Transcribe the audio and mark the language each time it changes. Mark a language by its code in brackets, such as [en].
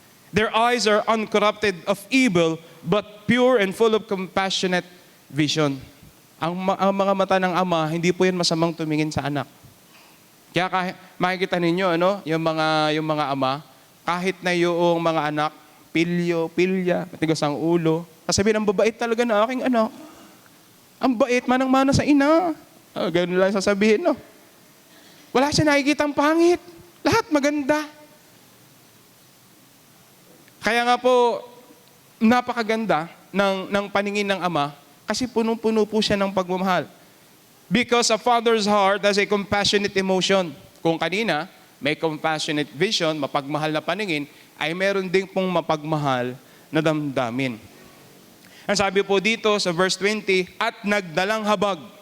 [en] Their eyes are uncorrupted of evil, but pure and full of compassionate vision. [tl] Ang mga mata ng ama, hindi po yan masamang tumingin sa anak. Kaya makikita ninyo, yung mga ama, kahit na yung mga anak, pilya, matigas ang ulo. Sasabihin, ang babait talaga na aking anak. Ang bait, manang-mana sa ina. Ganun lang sasabihin, no? Wala siya nakikitang pangit. Lahat maganda. Kaya nga po, napakaganda ng paningin ng Ama kasi punong-puno po siya ng pagmamahal. [en] Because a father's heart has a compassionate emotion. [tl] Kung kanina, may [en] compassionate vision, [tl] mapagmahal na paningin, ay meron ding pong mapagmahal na damdamin. Ang sabi po dito sa verse 20, at nagdalang habag.